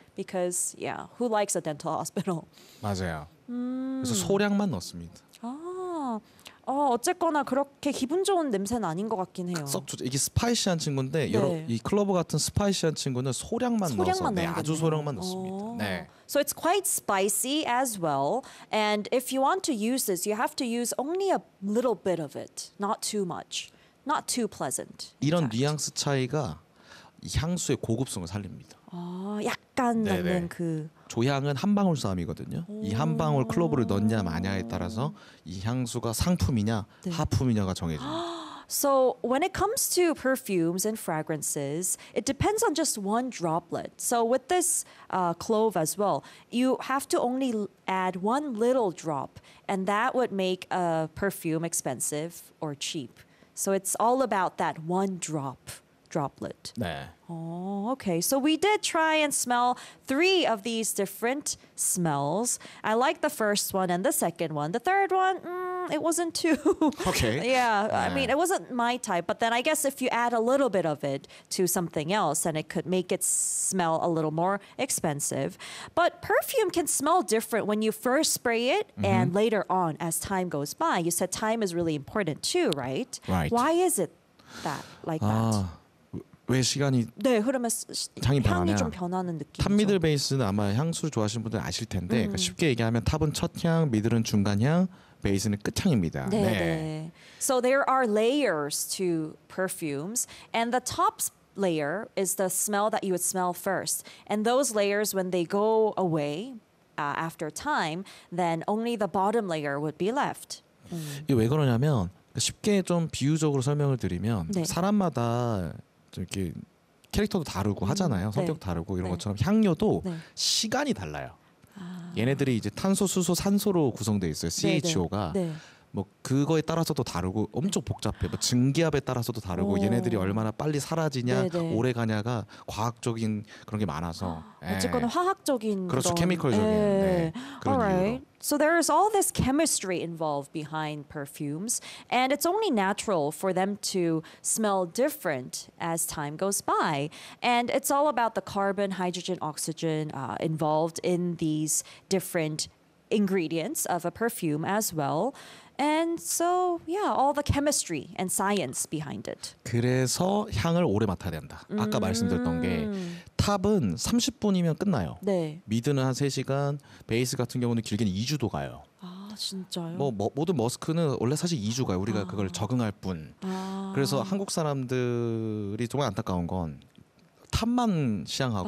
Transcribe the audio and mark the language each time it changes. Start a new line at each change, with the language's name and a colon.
English: Because, yeah, who likes a dental hospital?
Korean: 맞아요. 그래서 소량만 넣습니다. 어쨌거나 그렇게 기분 좋은 냄새는 아닌 것 같긴 해요. 썩 좋죠. 이게 스파이시한 친구인데 네. 여러 이 클로버 같은 스파이시한 친구는 소량만 넣어서 네, 아주 소량만 넣습니다. 네.
English: So it's quite spicy as well. And if you want to use this, you have to use only a little bit of it, not too much, not too pleasant.
Korean: 이런 fact. 뉘앙스 차이가 향수의 고급성을 살립니다. 약간 나는 그 조향은 한 방울 싸움이거든요. 이 한 방울 클로버를 넣냐 마냐에 따라서 이 향수가 상품이냐 네. 하품이냐가 정해집니다.
English: So when it comes to perfumes and fragrances, it depends on just one droplet. So with this clove as well, you have to only add one little drop, and that would make a perfume expensive or cheap. So it's all about that one drop. Droplet.
Korean: 네.
English: Okay. So we did try and smell three of these different smells. I like the first one and the second one. The third one, it wasn't too. Okay. Yeah. I mean, it wasn't my type. But then I guess if you add a little bit of it to something else, then it could make it smell a little more expensive. But perfume can smell different when you first spray it mm-hmm. and later on as time goes by. You said time is really important too, right? Right. Why is it that like that?
Korean: 왜 시간이 네 흐르면 향이 변하냐? 좀 변하는 느낌. 탑미들 베이스는 아마 향수를 좋아하시는 분들 아실 텐데 그러니까 쉽게 얘기하면 탑은 첫 향, 미들은 중간 향, 베이스는 끝 향입니다. 네, 네. So there are layers to perfumes, and the top layer is the smell that you would smell first. And those layers, when they go away after time, then only the bottom layer would be left. 이게 왜 그러냐면 쉽게 좀 비유적으로 설명을 드리면 네. 사람마다 이렇게 캐릭터도 다르고 하잖아요. 성격 네. 다르고 이런 네. 것처럼 향료도 네. 시간이 달라요. 얘네들이 이제 탄소, 수소, 산소로 구성되어 있어요. CHO가. 네. 뭐 그거에 따라서도 다르고 엄청 복잡해. 뭐 증기압에 따라서도 다르고 오. 얘네들이 얼마나 빨리 사라지냐, 네네. 오래 가냐가 과학적인 그런 게 많아서. 예. 어쨌거나 화학적인. 그렇죠. 케미컬적인. 네. 그런
English: Alright.
Korean: 이유로.
English: So there is all this chemistry involved behind perfumes, and it's only natural for them to smell different as time goes by. And it's all about the carbon, hydrogen, oxygen involved in these different ingredients of a perfume as well. And so, yeah, all the chemistry and science behind it.
Korean: 그래서 향을 오래 맡아야 된다. 아까 말씀드렸던 게 탑은 30분이면 끝나요. 네. 미드는 한 3시간, 베이스 같은 경우는 길게는 2주도 가요. 아, 진짜요? 뭐 모든 머스크는 원래 사실 2주 가요. 우리가 그걸 적응할 뿐. 그래서 한국 사람들이 정말 안타까운 건 탑만 시향하고